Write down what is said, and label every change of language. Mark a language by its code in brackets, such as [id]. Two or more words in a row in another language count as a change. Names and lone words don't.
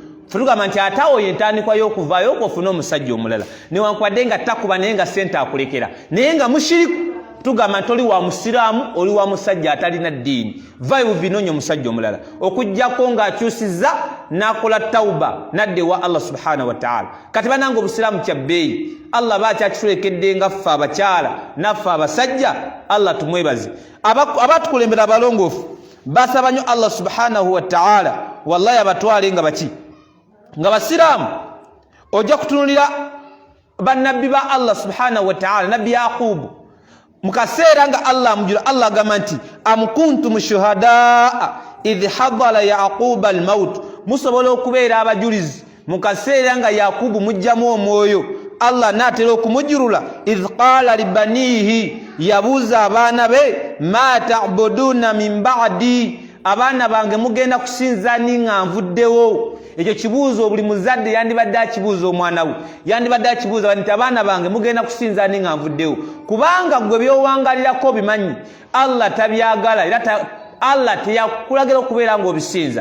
[lg] Fulugamba nti atawo yentandikwa y'okuvaayo okufuna omusajja omulala newankubadde nga takuba naye nga ssente akulekera naye nga mushiriku tugamba nti oli wa musiraamu oli wa musajja atalina ddiini vaayo bubinoonye omusajja omulala okuggyako ng'akyusizza n'akola tawuba nadde wa [ar] الله سبحانه وتعالى. [lg] Kati bananga obusiraamu kya bbeeyi Allah bakyakitulekedde nga ffe abakyala naffe abasajja Allah tumwebaze. Abatukulembera abalongoofu basaba nnyo [ar] الله سبحانه وتعالى والله [lg] abatwale nga baki nga basiraamu. Ojja kutunulira bannabbi ba [ar] الله سبحانه وتعالى [lg] nabbi Yaqubu mukaseera nga Allah mujula Allah agamba nti [ar] أم كنتم شهداء إذ حضر يعقوب الموت [lg] musobola okubeera abajulizi mukaseera nga Yaqubu mujjamu omwoyo Allah natera okumujurula [ar] إذ قال لبنيه [lg] yabuuza abaana be [ar] ما تعبدون من بعدي [lg] abaana bange mugenda kusinza ninga nvuddewo. Ekyo kibuuzo buli muzadde yandibadde akibuuza omwana we yandibadde akibuuza nti abaana bange mugenda kusinza ninga nvuddewo kubanga gwe byowangalirako bimanyi Allah tabyagala era Allah teyakulagira okubeera ng'obisinza.